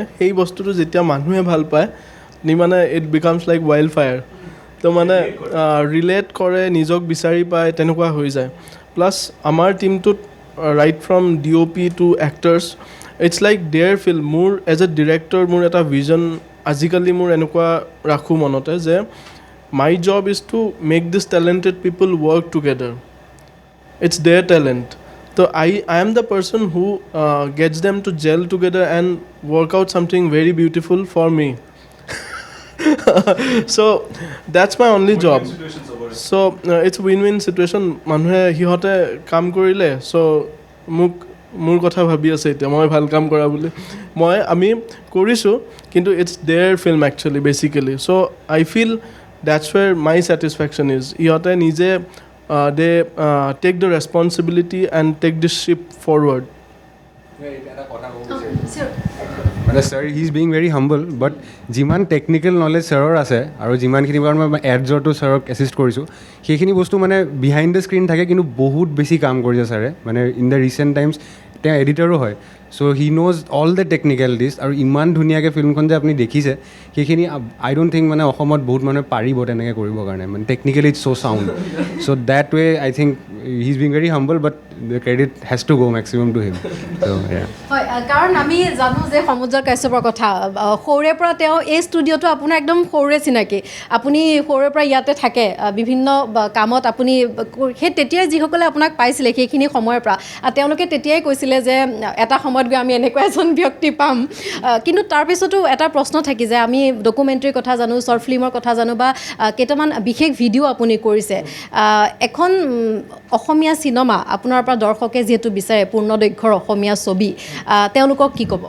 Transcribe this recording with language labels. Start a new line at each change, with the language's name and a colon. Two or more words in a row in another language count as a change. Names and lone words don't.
Assamese: সেই বস্তুটো যেতিয়া মানুহে ভাল পায় মানে
English: it becomes like wild fire
Assamese: তো মানে ৰিলেট কৰে নিজক বিচাৰি পায় তেনেকুৱা হৈ যায় প্লাছ আমাৰ টিমটোত
English: right from DOP to actors it's like their film মোৰ as a director
Assamese: মোৰ এটা ভিজন আজিকালি মোৰ এনেকুৱা ৰাখোঁ মনতে যে
English: my job is to make these talented people work together. It's their talent. So I am the person who gets them to gel together and work out something very beautiful for me. So that's my only job. So it's win-win situation.
Assamese: মানে ইহঁতে কাম কৰিলে.
English: So
Assamese: মোৰ কথা ভাবি আছে এতিয়া মই ভাল কাম কৰা বুলি আমি কৰিছোঁ কিন্তু
English: it's their film actually basically so I feel that's where my satisfaction is
Assamese: ইহঁতে নিজে
English: they take the responsibility and take the ship forward.
Assamese: মানে ছাৰ
English: he is being very humble but
Assamese: যিমান
English: technical knowledge
Assamese: ছাৰৰ আছে আৰু যিমানখিনি কাৰণ মই এডজৰটো ছাৰক এছিষ্ট কৰিছোঁ সেইখিনি বস্তু
English: মানে behind the screen
Assamese: থাকে কিন্তু বহুত বেছি কাম কৰিছে ছাৰে মানে
English: in the recent times
Assamese: তেওঁ এডিটৰো হয়
English: so he knows all the technicalities
Assamese: আৰু ইমান ধুনীয়াকৈ ফিল্মখন যে আপুনি দেখিছে সেইখিনি
English: I don't think
Assamese: মানে অসমত বহুত মানুহে পাৰিব তেনেকৈ কৰিবৰ কাৰণে মানে
English: technically it's so sound so that way I think he is being very humble but the credit has to go maximum to him so'
Assamese: হয় কাৰণ আমি জানো যে সমুজ্জ্বল কাশ্যপৰ কথা সৰুৰে পৰা তেওঁ এই ষ্টুডিঅ'টো আপোনাৰ একদম সৰুৰে চিনাকি আপুনি সৰুৰে পৰা ইয়াতে থাকে বিভিন্ন কামত আপুনি সেই তেতিয়াই যিসকলে আপোনাক পাইছিলে সেইখিনি সময়ৰ পৰা তেওঁলোকে তেতিয়াই কৈছিলে যে এটা সময়ত গৈ আমি এনেকুৱা এজন ব্যক্তি পাম কিন্তু তাৰপিছতো এটা প্ৰশ্ন থাকি যায় আমি ডকুমেণ্টাৰীৰ কথা জানো
English: short film
Assamese: কথা জানো বা কেইটামান বিশেষ ভিডিঅ' আপুনি কৰিছে এখন অসমীয়া চিনেমা আপোনাৰ পৰা দৰ্শকে যিহেতু বিচাৰে পূৰ্ণদৈৰ্ঘ্যৰ অসমীয়া ছবি তেওঁলোকক কি ক'ব